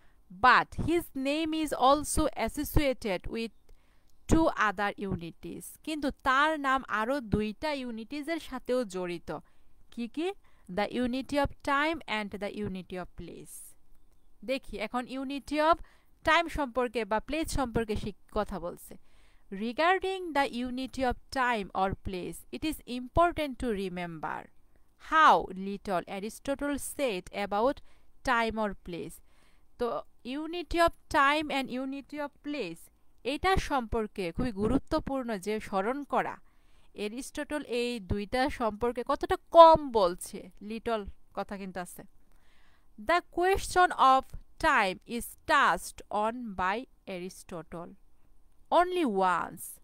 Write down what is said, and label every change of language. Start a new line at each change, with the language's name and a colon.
English: but his name is also associated with two other unities,
Bangla: কিন্তু তার নাম আরও দুইটা ইউনিটিজের সাথেও জড়িত। কি কি? The unity of time and the unity of place. দেখি এখন ইউনিটি অফ টাইম সম্পর্কে বা প্লেস সম্পর্কে সে কথা বলছে।
English: Regarding the unity of time or place, it is important to remember how little Aristotle said about time or place.
Bangla: তো unity of time and unity of place এটা সম্পর্কে খুবই গুরুত্বপূর্ণ যে স্মরণ করা। এরিস্টটল এই দুইটা সম্পর্কে কতটা কম বলছে, লিটল কথা কিন্তু আছে।
English: The question of time is touched on by Aristotle only once.